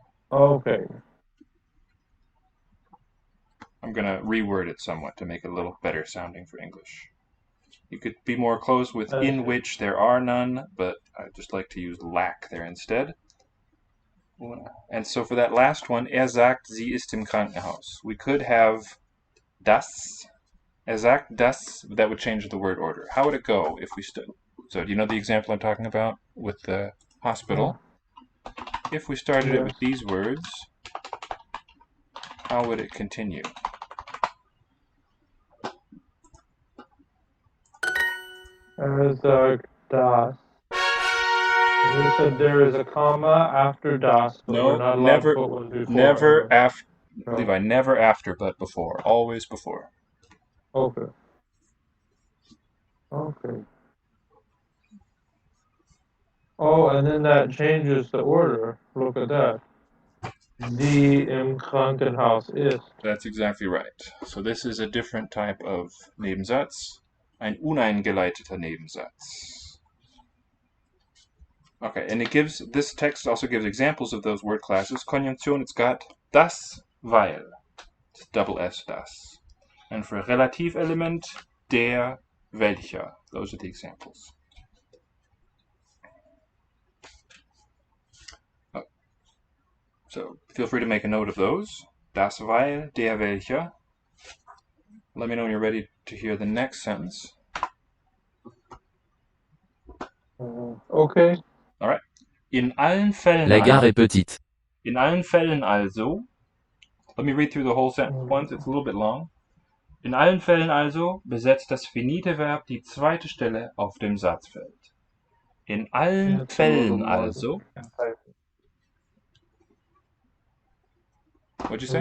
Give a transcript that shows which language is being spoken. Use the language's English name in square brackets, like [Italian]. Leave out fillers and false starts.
[English] Okay. I'm going to reword it somewhat to make it a little better sounding for English. You could be more close with in which there are none, but I just like to use lack there instead. And so for that last one, [German] sagt, sie ist im Krankenhaus. [English] We could have das, sagt das, that would change the word order. How would it go if we so do you know the example I'm talking about with the hospital? If we started it with these words, how would it continue? [German] sagt das. [English] And you said there is a comma after das, but we're No, not allowed never, to put one before. never after. No. Levi, never after, but before. Always before. Okay. Okay. Oh, and then that changes the order. Look at that. [German] Die im Krankenhaus ist. [English] That's exactly right. So this is a different type of Nebensatz. [German] Ein uneingeleiteter Nebensatz. [English] Okay, and this text also gives examples of those word classes. Konjunktion, it's got das, weil. It's double S, das. And for Relativelement, der, welcher. Those are the examples. So feel free to make a note of those. Das, weil, der, welcher. Let me know when you're ready to hear the next sentence. Okay. All right. [German] In allen Fällen [French] La gare est petite. [German] In allen Fällen also, [English] let me read through the whole sentence once, it's a little bit long. [German] In allen Fällen also besetzt das finite Verb die zweite Stelle auf dem Satzfeld. In allen Fällen also, [English] what'd you say?